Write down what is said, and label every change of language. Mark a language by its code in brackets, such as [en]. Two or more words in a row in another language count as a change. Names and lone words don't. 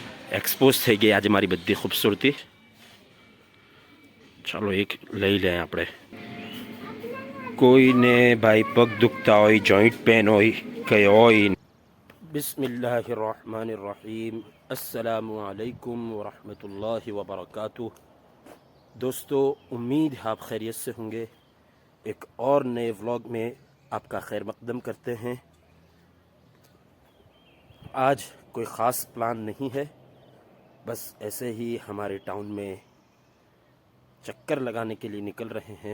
[gu] એક્સપોઝ થઈ ગઈ આજે મારી બધી ખૂબસૂરતી. ચાલો એક લઈ લે આપણે. કોઈને ભાઈ પગ દુખતા હોય, [en] joint pain [gu] હોય, કંઈ હોય. [ar] بسم الله الرحمن الرحيم. السلام عليكم ورحمة الله وبركاته. [hi] दोस्तों, उम्मीद है आप खैरियत से होंगे. एक और नए व्लॉग में आपका खैर मकदम करते हैं. आज कोई ख़ास प्लान नहीं है, बस ऐसे ही हमारे टाउन में चक्कर लगाने के लिए निकल रहे हैं.